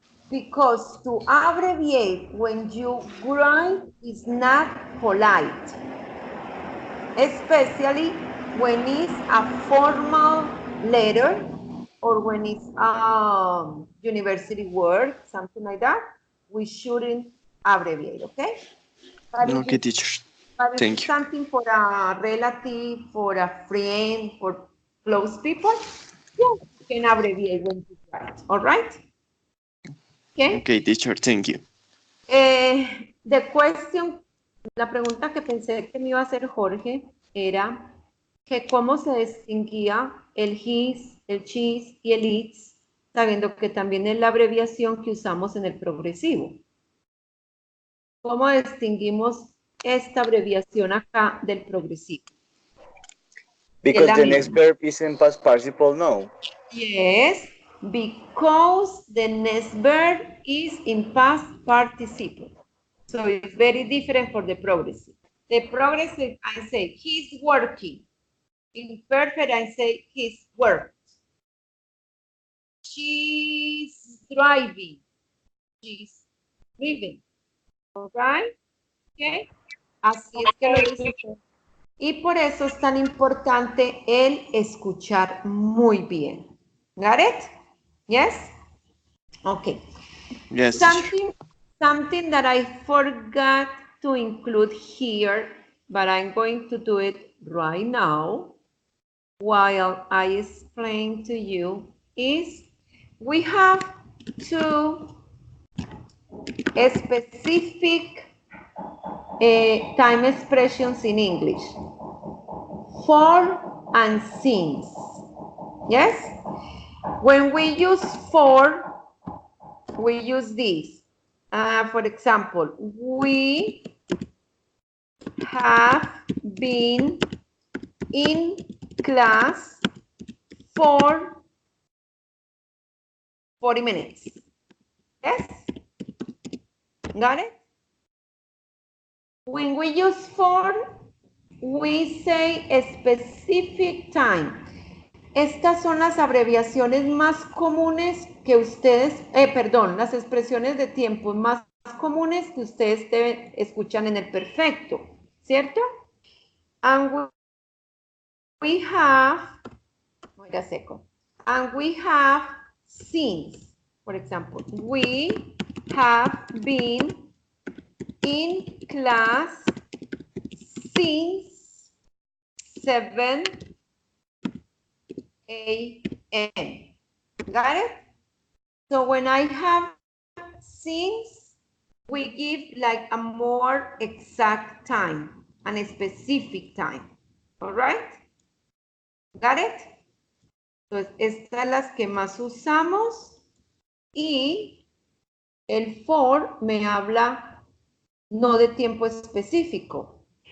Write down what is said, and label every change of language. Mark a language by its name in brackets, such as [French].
[English] Because to abbreviate when you write is not polite, especially when it's a formal letter or when it's a university word, something like that. We shouldn't abbreviate, okay? But if Okay, it's teacher. But if Thank it's you. something for a relative, for a friend, for close people, yeah, you can abbreviate when you write. All right? Okay. Okay, teacher. Thank you. The question, [Spanish] la pregunta que pensé que me iba a hacer Jorge era que cómo se distinguía el his, el she's y el its, sabiendo que también es la abreviación que usamos en el progresivo. ¿Cómo distinguimos esta abreviación acá del progresivo? [English] Because [Spanish] la [English] the next [Spanish] misma. [English] verb is in past participle, no. Yes, because the next verb is in past participle. So it's very different for the progressive. The progressive, I say, he's working. In perfect, I say, he's worked. She's driving. She's driven. All right? Okay? [Spanish] Así es que lo dice. Y por eso es tan importante el escuchar muy bien. [English] Got it? Yes? Okay. Yes, teacher. Something that I forgot to include here, but I'm going to do it right now while I explain to you is we have two specific time expressions in English. For and since. Yes? When we use for, we use this. For example, we have been in class for 40 minutes. Yes? Got it? When we use for, we say a specific time. [Spanish] Estas son las abreviaciones más comunes que ustedes, perdón, las expresiones de tiempo más comunes que ustedes escuchan en el perfecto, ¿cierto? [English] And we have, wait a second, and we have since, for example, we have been in class since 7 a.m. Got it? So when I have since, we give like a more exact time and a specific time. All right? Got it? [Spanish] Entonces, estas las que más usamos y el for me habla no de tiempo específico.